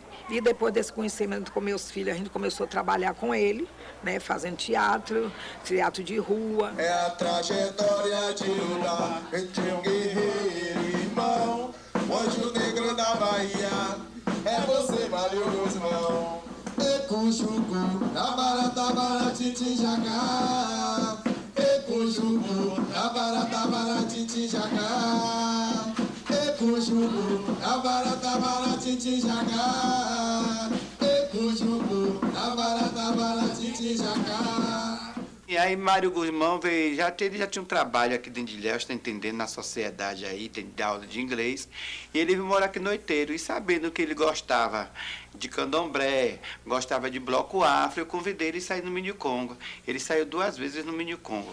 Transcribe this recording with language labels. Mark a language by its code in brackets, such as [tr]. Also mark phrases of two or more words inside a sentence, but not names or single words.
[pt] E depois desse conhecimento com meus filhos, a gente começou a trabalhar com ele, né? Fazendo teatro de rua. É a trajetória de lutar entre um guerreiro e irmão, o anjo negro da Bahia, é você, Mário Guzmão. Ecujugu, tabarata, baratiti, jacá. Ecujugu, tabarata, baratiti, jacá. Ecujugu, tabarata, baratiti, jacá. Ecujugu, tabarata, baratiti, jacá. E aí Mário Guzmão veio, ele já tinha um trabalho aqui dentro de Ilhéus, tá entendendo, na sociedade aí, tem aula de inglês. E ele veio morar aqui no Oiteiro, e sabendo que ele gostava de candomblé, gostava de bloco afro, eu convidei ele a sair no Mini Congo. Ele saiu 2 vezes no Mini Congo.